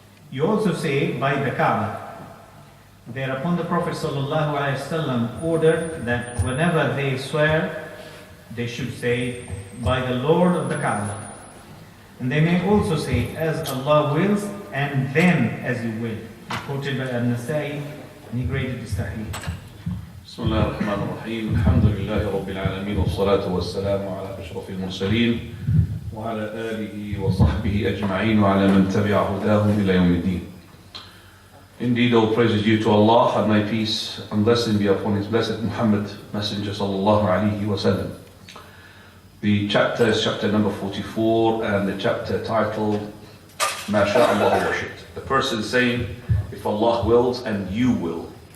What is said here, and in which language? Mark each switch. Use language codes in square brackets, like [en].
[en] You also say, by the Kaaba." Thereupon the Prophet ﷺ ordered that whenever they swear, they should say, by the Lord of the Kaaba. And they may also say, as Allah wills and then as you will. Reported by An-Nasai. He graded this tahrir. [ar] بسم الله الرحمن الرحيم الحمد لله رب العالمين والصلاة والسلام على أشرف المرسلين وعلى آله وصحبه أجمعين وعلى من تبع هداهم إلى يوم الدين. [en] Indeed, all praise is due to Allah, and may peace and blessing be upon His blessed Muhammad, Messenger sallallahu alaihi wasallam. The chapter is chapter number 44, and the chapter titled [ar] ما شاء الله وشئت. [en] The person saying, if Allah wills and you will.